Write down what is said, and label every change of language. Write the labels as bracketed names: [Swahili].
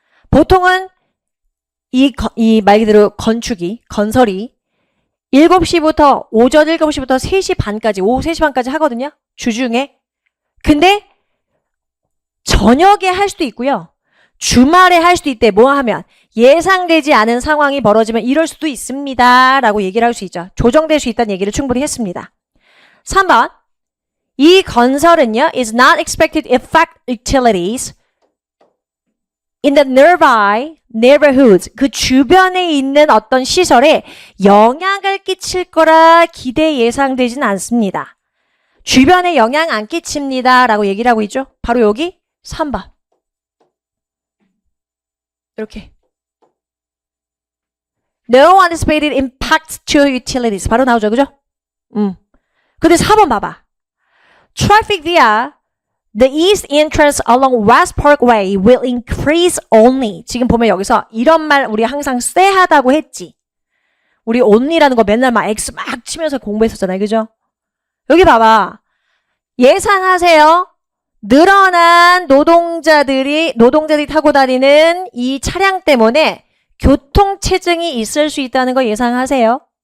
[Korean] 보통은 이 말 그대로 건설이 7시부터 오전 7시부터 3시 반까지 오후 3시 반까지 하거든요. 주중에. 근데 저녁에 할 수도 있고요. 주말에 할 수도 있대. 뭐 하면 예상되지 않은 상황이 벌어지면 이럴 수도 있습니다 라고 얘기를 할 수 있죠. 조정될 수 있다는 얘기를 충분히 했습니다. 3번. 이 건설은요 [English] is not expected to affect utilities in the nearby neighborhoods. [Korean] 그 주변에 있는 어떤 시설에 영향을 끼칠 거라 기대 예상되진 않습니다. 주변에 영향 안 끼칩니다 라고 얘기를 하고 있죠. 바로 여기 3번. 이렇게. [English] No anticipated impact to utilities. [Korean] 바로 나오죠. 그죠? 근데 4번 봐봐. [English] Traffic via the east entrance along West Parkway will increase only. [Korean] 지금 보면 여기서 이런 말 우리 항상 쎄하다고 했지. 우리 only라는 거 맨날 막 X 막 치면서 공부했었잖아요. 그죠? 여기 봐봐. 예상하세요. 늘어난 노동자들이 타고 다니는 이 차량 때문에 교통체증이 있을 수 있다는 거 예상하세요.